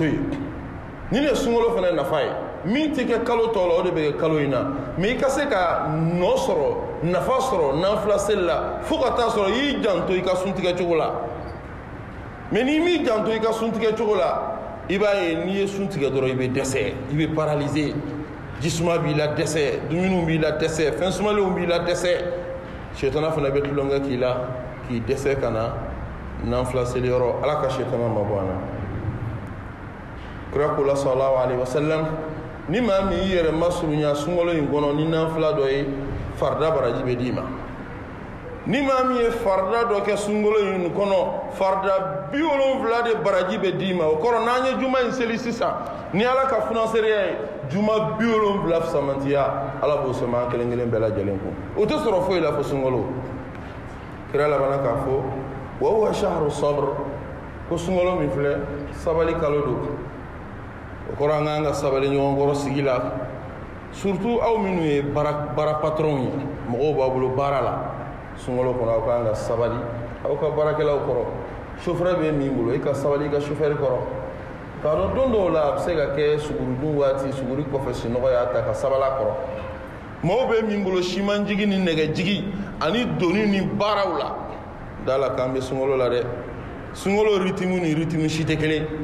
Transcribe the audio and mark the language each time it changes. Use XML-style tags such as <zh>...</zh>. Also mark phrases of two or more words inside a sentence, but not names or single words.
<bm>ye nin de sunkalo fana nafa ye min tɛ kɛ kalo tɔ la o de bɛ kɛ kalo in na mais i ka se ka nɔ sɔrɔ nafa sɔrɔ nanfila seli la fo ka taa sɔrɔ i y'i janto i ka sun tigɛ cogo la mais n'i m'i janto i ka sun tigɛ cogo la i b'a ye n'i ye sun tigɛ dɔrɔn i bɛ dɛsɛ i bɛ paralyser jisuma b'i la dɛsɛ dumuniw b'i la dɛsɛ fɛn sumalenw b'i la dɛsɛ sɛtana fana bɛ tulonkɛ k'i la k'i dɛsɛ ka na nanfila seli yɔrɔ ala ka sɛtana ma bɔ an na kira ko la</bm> <ar>صلى الله عليه وسلم</ar> <bm>ni maa min y'i yɛrɛ masurunya sunkalo in kɔnɔ ni nanfila dɔ ye farida baraji bɛ d'i ma ni maa min ye farida dɔ kɛ sunkalo in kɔnɔ farida 70 de baraji bɛ d'i ma o kɔrɔ n'an ye juma in seli sisan ni ala ka funaseriya ye juma 70 fisamantiya ala b'o sɛmɛ an kelen kelen bɛɛ lajɛlen kun o tɛ sɔrɔ foyi la fo sunkalo kira labanna k'a fɔ</bm> <ar>وهو شهر الصبر</ar> <bm>ko sunkalo min filɛ sabali kalo don o kɔrɔ an k'an ka sabali ɲɔgɔn kɔrɔ sigi la surtout aw minnu ye baara patron ye mɔgɔw b'a bolo baara la sunkalo kɔnɔ aw k'an ka sabali aw ka baarakɛlaw kɔrɔ chauffeur bɛ min bolo i ka sabali i ka chauffeur kɔrɔ k'a dɔn don dɔw la a bɛ se ka kɛ sugurudun waati suguri kɔfɛ sunɔgɔ y'a ta ka sabala kɔrɔ maaw bɛ min bolo simanjigi ni nɛgɛjigi ani doni ni baaraw la da la k'an bɛ sunkalo la dɛ sunkalo rythme ni rythme si tɛ kelen</bm>